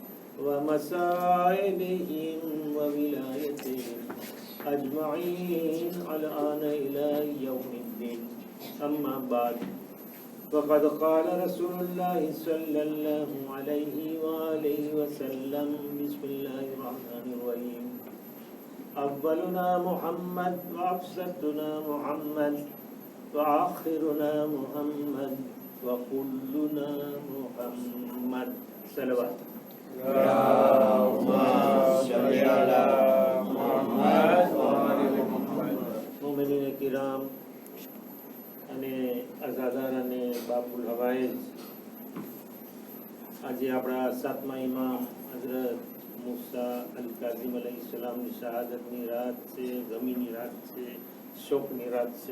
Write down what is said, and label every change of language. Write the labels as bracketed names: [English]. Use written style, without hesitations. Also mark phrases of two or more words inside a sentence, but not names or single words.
[Arabic] ومصائبهم وولايتهم أجمعين الآن إلى يوم الدين أما بعد فقد قال رسول الله صلى الله عليه وآله وسلم بسم الله الرحمن الرحيم أولنا محمد وأفسدنا محمد وآخرنا محمد وكلنا محمد صلوات اللهم صل على محمد وعلى محمد مؤمنين كرام [Gujarati] અને અઝાદાર અને બાબુલ હવાઈજ આજે આપણા સાતમા ઇમામ હઝરત મૂસા અલ કાઝિમ અલૈહિસ્સલામની શહાદતની રાત છે, ગમીની રાત છે, શોકની રાત છે.